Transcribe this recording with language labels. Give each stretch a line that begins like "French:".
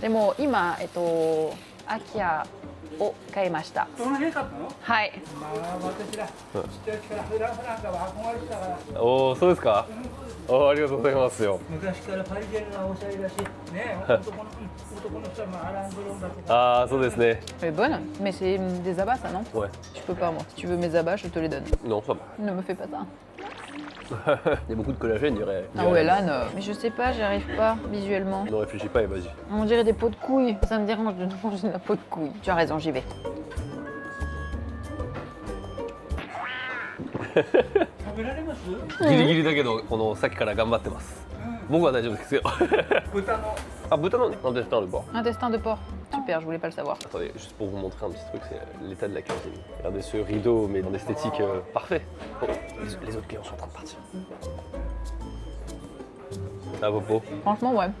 Japanese: でも今、アキヤを買いました。その辺買ったの？はい。まあ、私ら、ちっちゃい時からフランカは憧れてたから、おお、そうですか。ありがとうございますよ。昔からパリジェンがおしゃれだし、ね、男の人はまあアラン・ドロンだとか。ああ、そうですね。
French: Elle est bonne, mais c'est des abats, ça, non? Ouais. Je peux pas, moi. Si tu veux mes abats, je te les donne. Non, ça va. Ne me fais pas ça. Il y a beaucoup de collagène, dirait. Ah ouais, là, non. Mais je sais pas, j'y arrive pas visuellement. Ne réfléchis pas et vas-y. On dirait des pots de couilles. Ça me dérange de manger de la peau de couille. Tu as raison, j'y vais.
Japanese: 食べられます？ギリギリだけど、さっきから頑張ってます。僕は大丈夫ですよ。豚の。
French: Ah, 豚の intestin de porc. Intestin de porc. Super, je voulais pas le savoir. Attendez, juste pour vous montrer un petit truc, c'est l'état de la cuisine. Regardez ce rideau, mais en esthétique parfait. Oh, les autres clients sont en train de partir. Ah, Popo. Franchement, ouais.